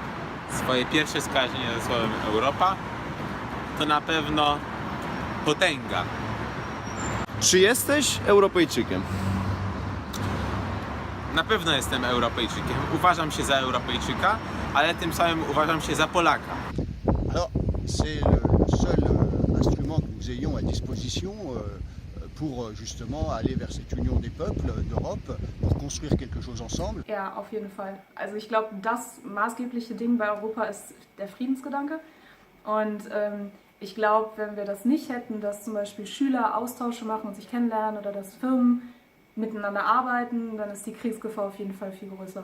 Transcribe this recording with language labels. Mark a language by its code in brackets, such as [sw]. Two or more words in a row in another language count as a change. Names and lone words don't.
[pl] Swoje pierwsze skojarzenie ze słowem Europa to na pewno potęga. Czy jesteś Europejczykiem? Na pewno jestem Europejczykiem. Uważam się za Europejczyka, ale tym samym uważam się za Polaka. [fr] Alors, c'est le seul instrument que nous ayons à disposition pour justement aller vers cette union des peuples d'Europe, pour construire quelque chose ensemble. [de] Ja, auf jeden Fall. Also ich glaube, das maßgebliche Ding bei Europa ist der Friedensgedanke. Und ich glaube, wenn wir das nicht hätten, dass zum Beispiel Schüler Austausche machen und sich kennenlernen oder dass Firmen miteinander arbeiten, dann ist die Kriegsgefahr auf jeden Fall viel größer.